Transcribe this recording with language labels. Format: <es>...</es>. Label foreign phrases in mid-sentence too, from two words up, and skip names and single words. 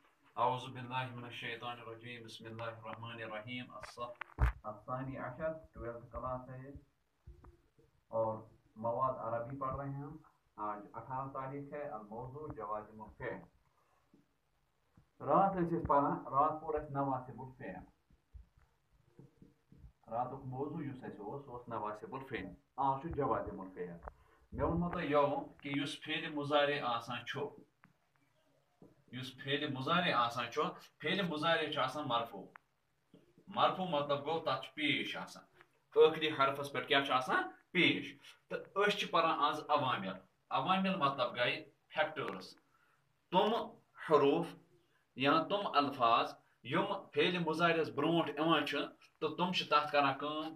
<ar>اعوذ باللہ من الشیطان الرجیم بسم اللہ الرحمن الرحیم الثانی عشر</ar> <ur>12th کلاس ہے اور مواد عربی پڑھ رہے ہیں ہم. آج 18 تاریخ ہے.</ur> <ar>الموضوع جوازم الفعل.</ar> <ks>رات ٲسۍ پران رات پوٚر اَسہِ</ks> <ar>نواسب الفعل.</ar> <ks>راتُک موضوع یُس اَسہِ اوس سُہ اوس</ks> <ar>نواسب الفعل.</ar> <ks>آز چھُ</ks> <ar>جوازم الفعل.</ar> <ks>مےٚ ووٚنمو تۄہہِ یوٕ کہِ یُس فعلِ مُضارع آسان چھُ یُس فعلِ مُضارع آسان چھُ فعلِ مُضارع چھُ آسان مرفوع. مرفوع مطلب گوٚو تَتھ چھُ پیش آسان ٲخری حرفس پٮ۪ٹھ کیٛاہ چھُ آسان پیش. تہٕ أسۍ چھِ پران آز عوامل. عوامل مطلب گٔے فیکٹٲرٕس تِم حروٗف یا تِم الفاظ یِم فعلِ مُضارعس برونٛٹھ یِوان چھِ تہٕ تِم چھِ تَتھ کران کٲم.</ks>